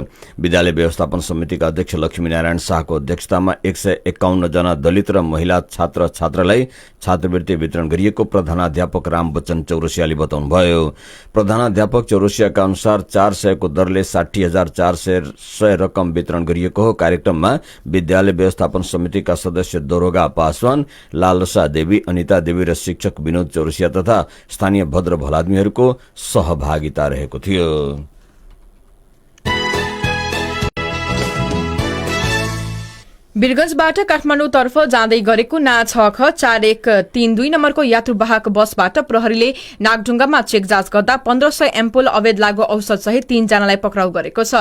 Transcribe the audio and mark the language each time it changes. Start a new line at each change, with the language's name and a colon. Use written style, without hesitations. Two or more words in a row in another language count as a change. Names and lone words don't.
Nepali: विद्यालय व्यवस्थापन समितिका अध्यक्ष लक्ष्मीनारायण शाहको अध्यक्षतामा 151 जना दलित र महिला छात्र छात्रालाई छात्रवृत्ति वितरण गरिएको प्रधानाध्यापक राम बच्चन चौरसियाले बताउनुभयो। प्रधानाध्यापक चौरसियाका अनुसार 400 को दरले 60,400 रकम वितरण गरिएको हो। कार्यक्रममा विद्यालय व्यवस्थापन समितिका सदस्य दरोगा पासवान, लालसा देवी, अनिता देवी र शिक्षक विनोद चौरसिया तथा स्थानीय भद्र भलादमीहरूको सहभागिता रहेको थियो। वीरगंजबाट काठमाडौँतर्फ जाँदै गरेको ना 6ख4132 नम्बरको यात्रुवाहक बसबाट प्रहरीले नागढुङ्गामा चेक जाँच गर्दा 1500 एम्पुल अवैध लागू औषध सहित 3 जनालाई पक्राउ गरेको छ।